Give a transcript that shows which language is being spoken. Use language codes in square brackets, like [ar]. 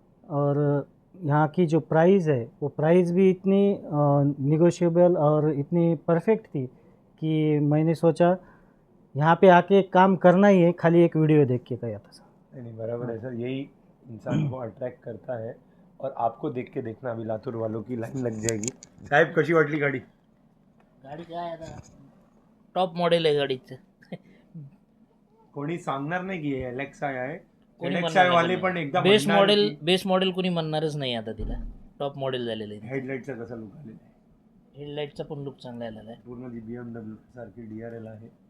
[hi] और यहाँ की जो प्राइस है वो प्राइस भी इतनी निगोशिएबल और इतनी परफेक्ट थी कि मैंने सोचा यहाँ पे आके काम करना ही है, खाली एक वीडियो देख के गया था सर। नहीं बराबर है सर, यही इंसान को अट्रैक्ट करता है। और आपको देख के देखना, अभी लातूर वालों की लाइन लग जाएगी। [mr] साहेब कशी वाटली गाडी? गाडी काय आता टॉप मॉडेल आहे गाडीचं. कोणी सांगणार नाही की एलेक्सा आहे, कोणी एलेक्सा वाले पण एकदा बेस म्हणणार मॉडेल की बेस मॉडेल कोणी म्हणणारच नाही आता तिला. टॉप मॉडेल झालेलं आहे. हेडलाईटचा कसा लुक आलेला आहे, हेडलाईटचा पण लुक चांगला आलेला आहे. पूर्ण जी BMW सारखी DRL आहे.